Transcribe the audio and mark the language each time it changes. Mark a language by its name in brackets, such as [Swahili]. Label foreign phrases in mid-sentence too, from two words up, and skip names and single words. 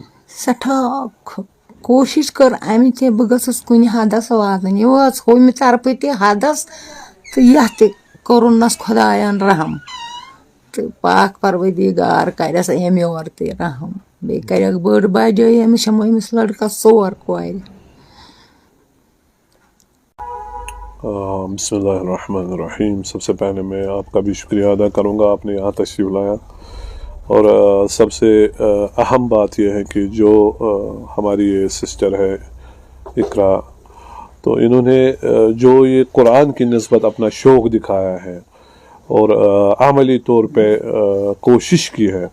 [Kashmiri] سٮ۪ٹھاہ کوٗشِش کٔر اَمہِ تہِ بہٕ گٔژھٕس کُنہِ حدس واتٕنۍ، یہِ وٲژ ہُمہِ طرفہٕ تہِ حدس تہٕ یَتھ تہِ کوٚرُنس خۄدایَن رحم، تہٕ پاک پروردِگار کَرٮ۪س اَمہِ یورٕ تہِ رحم، بیٚیہِ کَرٮ۪کھ بٔڑ بجٲیی أمِس چھِ أمِس لڑکس 4 کورِ۔ [Arabic] بسم اللہ الرحمن الرحیم۔ [Urdu] سب سے پہلے میں آپ کا بھی شکریہ ادا کروں گا، آپ نے یہاں تشریف لایا، اور سب سے اہم بات یہ ہے کہ جو ہماری یہ سسٹر ہے اقرا، تو انہوں نے جو یہ قرآن کی نسبت اپنا شوق دکھایا ہے اور عملی طور پہ کوشش کی ہے،